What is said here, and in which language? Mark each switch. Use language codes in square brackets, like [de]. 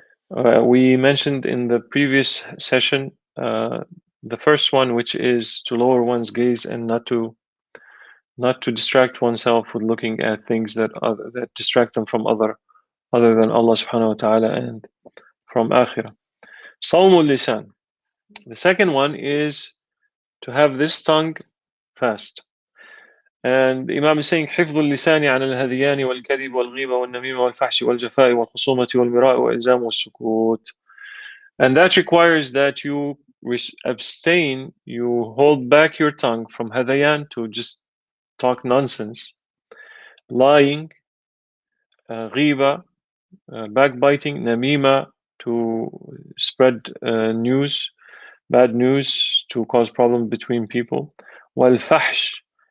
[en] We mentioned in the previous session the first one, which is to lower one's gaze and not to distract oneself with looking at things that distract them from other than Allah subhanahu wa ta'ala and from akhirah. Sawmul lisan. The second one is to have this tongue fast. And the Imam is saying [ar] حفظ اللسان عن الهذيان والكذب والغيبة والنميمة والفحش والجفاء والخصومة والمراء وإلزام والسكوت. [en] And that requires that you abstain, you hold back your tongue from hadayan, to just talk nonsense, lying, ghiba, backbiting, namima, to spread news, bad news, to cause problems between people, والفحش,